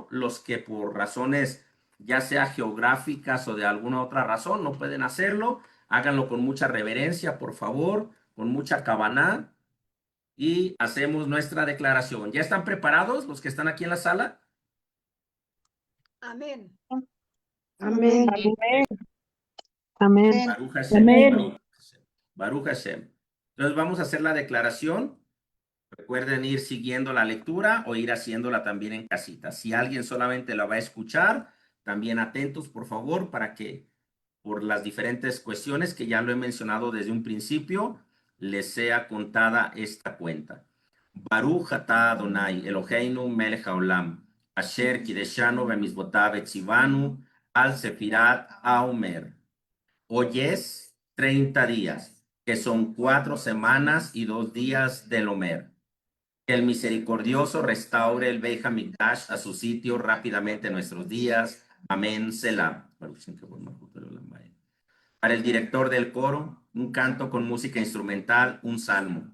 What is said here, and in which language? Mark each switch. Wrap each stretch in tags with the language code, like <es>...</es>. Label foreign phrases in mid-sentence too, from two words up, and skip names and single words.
<es>Los que por razones ya sea geográficas o de alguna otra razón no pueden hacerlo, háganlo con mucha reverencia, por favor, con mucha cabana y hacemos nuestra declaración. ¿Ya están preparados los que están aquí en la sala? Amén. Amén. Amén. Amén.</es> <he>ברוך השם.</he> <es>Amén.</es> <he>ברוך השם. ברוך השם.</he> <es>Entonces vamos a hacer la declaración. Recuerden ir siguiendo la lectura o ir haciéndola también en casita. Si alguien solamente la va a escuchar, también atentos, por favor, para que por las diferentes cuestiones que ya lo he mencionado desde un principio, les sea contada esta cuenta.</es> <he>ברוך אתה אדוני, אלוהינו מלך העולם, אשר קדשנו במצוותיו וציוונו, על ספירת העומר.</he> <es>Hoy es 30 días, que son 4 semanas y 2 días del Omer. Que el misericordioso restaure el Beit Hamikdash a su sitio rápidamente en nuestros días. Amén, Selah. Para el director del coro, un canto con música instrumental, un salmo.</es>